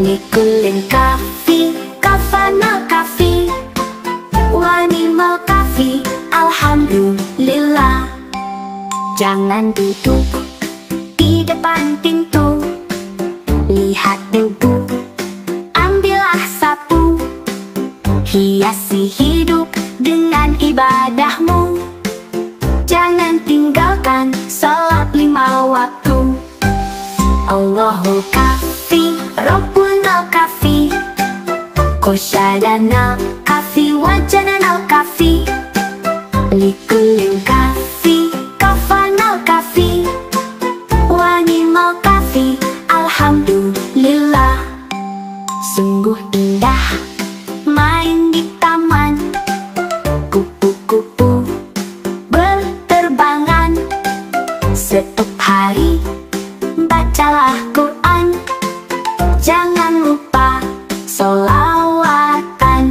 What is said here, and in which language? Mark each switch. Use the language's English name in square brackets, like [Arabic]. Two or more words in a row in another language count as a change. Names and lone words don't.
[Arabic] لكلٍّ كافي، كفانا الكافي، ونعم الكافي, alhamdulillah. [Indonesian] Jangan duduk di depan pintu, lihat debu, ambillah sapu, hiasi hidup dengan ibadahmu. Jangan tinggalkan salat 5 waktu. [Arabic] الله الكافي، ربنا الكافي، قصدنا الكافي، وجدنا الكافي، لكلٍّ كافي، كفانا الكافي، ونعم الكافي, alhamdulillah. [Indonesian] Sungguh indah main di taman, kupu-kupu berterbangan. Setiap hari bacalah Quran, jangan lupa sholawatan.